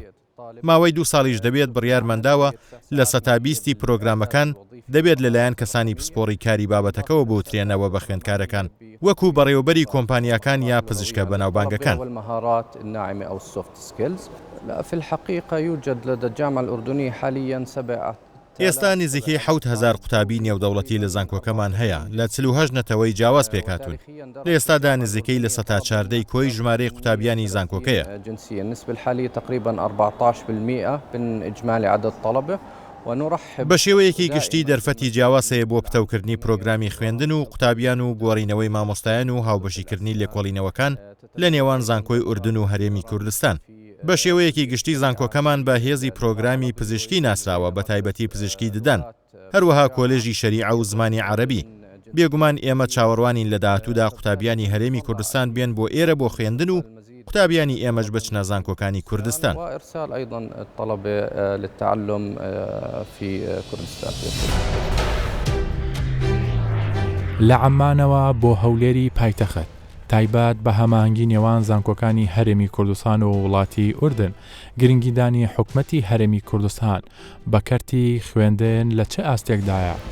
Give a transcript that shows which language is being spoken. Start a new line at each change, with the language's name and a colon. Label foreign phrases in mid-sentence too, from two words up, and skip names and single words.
Central Kurdish: ماوەی 2 ساڵیش دەبێت بڕیارمەنداوە لە 120 پرۆگرامەکان دەبێت لەلایەن کەسانی پسپۆڕی کاری بابەتەکەەوە بوترێنەوە بە خوێندکارەکان وەکو بەڕێوەبەری کۆمپانیاکان یا پزیشکە بەناوبانگەکان.
Arabic: في الحقيقة يوجد لدى الجامعة الأردنية حاليا 7
Central Kurdish: ئێستا نزیکەی 7,000 قوتابی نێودەوڵەتی لە زانکۆکەمان هەیە لە 48 نەتەوەی جیاواز پێکاتون. لە ئێستادا نزیکەی لە 114 کۆی ژمارەی قوتابیانی زانکۆکەیە.
Arabic: النسبة الحالية تقريبا 14% من إجمالي عدد الطلبة.
Central Kurdish: بە شێوەیەکی گشتی دەرفەتی جیاواز هەیە بۆ پتەوکردنی پرۆگرامی خوێندن و قوتابیان و گۆڕینەوەی مامۆستایان و هاوبەشیکردنی لێکۆڵینەوەکان لە نێوان زانکۆی ئوردن و هەرێمی کوردستان. بە شێوەیەکی گشتی زانکۆکەمان بە هێزی پرۆگرامی پزیشکی ناسراوە بە تایبەتی پزیشکی ددان، هەروەها کۆلێژی شەریعە و زمانی عەرەبی. بێگومان ئێمە چاوەڕوانین لە داهاتوودا قوتابیانی هەرێمی کوردستان بێن بۆ ئێرە بۆ خوێندن و قوتابیانی ئێمەش بچنە زانکۆکانی کوردستان.
Arabic: وإرسال أيضا الطلبة للتعلم في كردستان.
Central Kurdish: لە عەمانەوە بۆ هەولێری پایتەخت تایبەت بە هەماهەنگی نێوان زانکۆکانی هەرێمی کوردستان و وڵاتی ئوردن گرنگیدانی حکومەتی هەرێمی کوردستان بە کەرتی خوێندن لە چه ئاستێکدایە؟